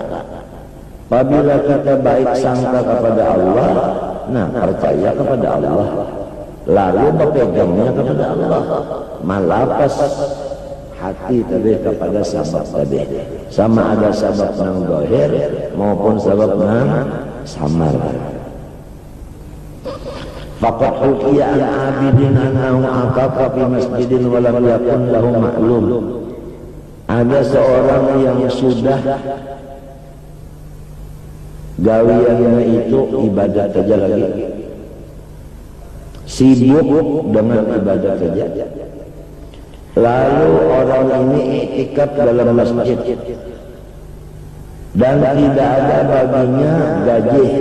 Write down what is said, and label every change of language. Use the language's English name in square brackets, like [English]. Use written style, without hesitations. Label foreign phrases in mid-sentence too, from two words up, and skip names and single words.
[Banjar] Apabila kita baik sangka kepada Allah, nah percaya kepada Allah, lalu berpegangnya kepada Allah, malapas hati tadi kepada sabab tadi, sama ada sabab nang zahir maupun sabab nang samar. [Arabic] فقد حكي العابدين أنه عقق في مسجد ولم يكن له معلوم. [Indonesian] Ada seorang yang sudah gawiannya itu ibadah saja lagi, sibuk dengan ibadah saja. Lalu orang ini iktikaf dalam masjid dan tidak ada baginya gaji.